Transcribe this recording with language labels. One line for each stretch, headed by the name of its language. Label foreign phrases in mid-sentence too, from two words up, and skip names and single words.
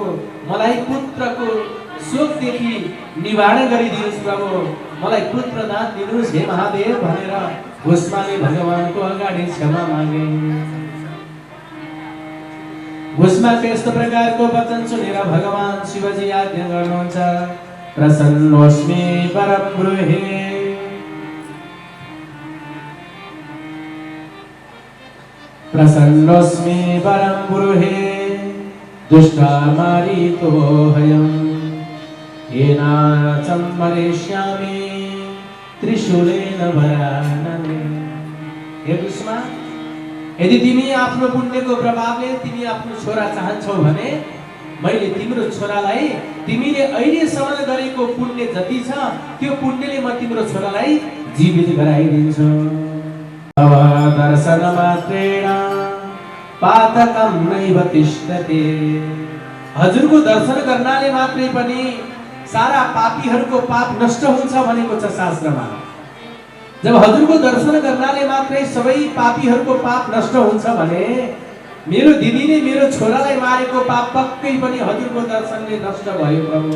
Nepali: मलाई पुत्रको शोकदेखि निवारण गरिदिनुहोस् प्रभु, मलाई पुत्र दान दिनुहोस् हे महादेव भनेर भुस्माले भगवानको अगाडि क्षमा मागे। भुस्माको यस्तो प्रकारको वचन सुनेर भगवान शिवजी आज्ञा गर्नुहुन्छ,
Sanskrit: प्रसन्नोस्मि परम ब्रूहि। प्रसन्नोस्मि परम ब्रूहि दुष्टा मारितो हयम् येना चम्मरिष्यामि त्रिशूलेन वरानने।
Nepali: हे भुस्मा, यदि तिमी आफ्नो पुण्यको प्रभावले तिमी आफ्नो छोरा चाहन्छौ भने मैले तिम्रो छोरालाई तिमीले अहिलेसम्म गरेको पुण्य जति छ त्यो पुण्यले म तिम्रो छोरालाई जीवित गराइदिन्छु।
Sanskrit: तव दर्शन मात्रेण पातकं नैव तिष्ठते।
Nepali: हजुरको दर्शन गर्नाले मात्रै पनि सारा पापीहरूको पाप नष्ट हुन्छ भनेको छ शास्त्रमा। जब हजुरको दर्शन गर्नाले मात्रै सबै पापीहरूको पाप नष्ट हुन्छ भने मेरो दिदीले मेरो छोरालाई मारेको पाप पक्कै पनि हजुरको दर्शनले नष्ट भयो प्रभु।